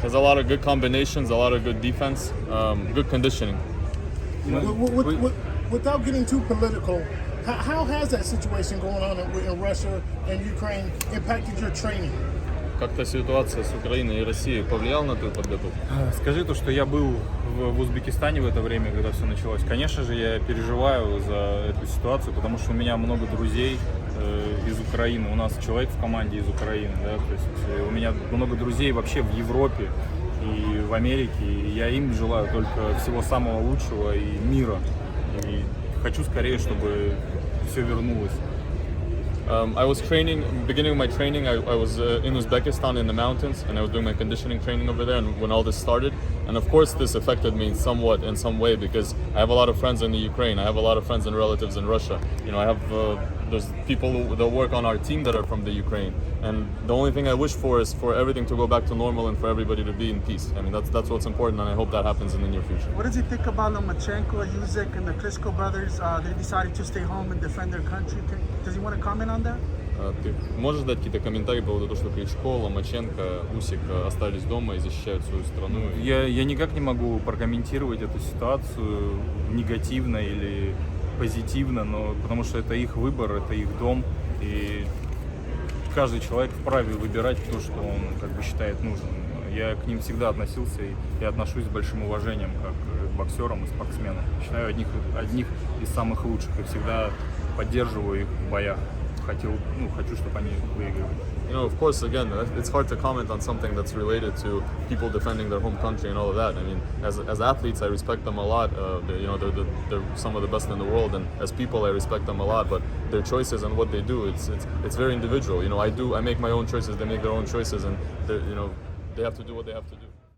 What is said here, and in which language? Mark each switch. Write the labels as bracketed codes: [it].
[en] There's a lot of good combinations, a lot of good defense, good conditioning. Without getting too political, how has that situation going on in Russia and Ukraine impacted your training? [ru] Как-то ситуация с Украиной и Россией повлияла на твою подготовку? Скажи то, что я был в Узбекистане в это время, когда все началось. Конечно же, я переживаю за эту ситуацию, потому что у меня много друзей из Украины. У нас человек в команде из Украины, да, то есть у меня много друзей вообще в Европе и в Америке. И я им желаю только всего самого лучшего и мира. И хочу скорее, чтобы все вернулось. [en] I was training, beginning of my training, I was in Uzbekistan in the mountains, and I was doing my conditioning training over there, and when all this started, and of course this affected me somewhat in some way, because I have a lot of friends in the Ukraine, I have a lot of friends and relatives in Russia, I have, there's people that work on our team that are from the Ukraine, and the only thing I wish for is for everything to go back to normal and for everybody to be in peace. I mean, that's what's important, and I hope that happens in the near future. What does he think about Lomachenko, Usyk, and the Klitschko brothers? They decided to stay home and defend their country. Does he want to comment on that? [ru] Ты можешь дать какие-то комментарии по поводу того, что Кличко, Ломаченко, Усик остались дома и защищают свою страну? Я никак не могу прокомментировать эту ситуацию негативно или позитивно, но потому что это их выбор, это их дом, и каждый человек вправе выбирать то, что он как бы считает нужным. Я к ним всегда относился и отношусь с большим уважением как к боксерам и спортсменам. Считаю одних из самых лучших и всегда поддерживаю их в боях. Хочу, чтобы они выигрывали. [en] Of course, again, it's hard to comment on something that's related to people defending their home country and all of that. I mean, as athletes, I respect them a lot. They're some of the best in the world, and as people, I respect them a lot. But their choices and what they do, it's very individual. I make my own choices, they make their own choices, and they have to do what they have to do.